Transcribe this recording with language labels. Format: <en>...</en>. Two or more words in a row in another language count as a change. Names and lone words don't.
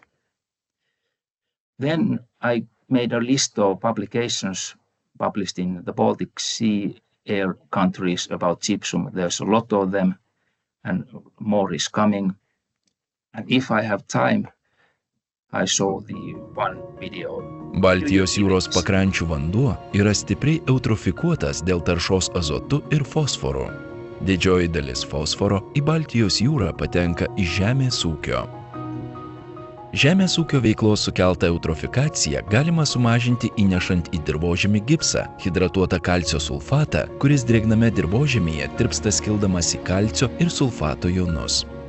<en>Then I made a list of publications published in the Baltic Sea air countries about gypsum. There's a lot of them and more is coming. And if I have time, I show the one video.</en> <lt>Baltijos jūros pakrančių vanduo yra stipriai eutrofikuotas dėl taršos azotu ir fosforu. Didžioji dalis fosforo į Baltijos jūrą patenka iš žemės ūkio. Žemės ūkio veiklos sukeltą eutrofikaciją galima sumažinti įnešant į dirvožemį gipsą, hidratuotą kalcio sulfatą, kuris drėgname dirvožemyje tirpsta skildamas į kalcio ir sulfato jonus.</lt>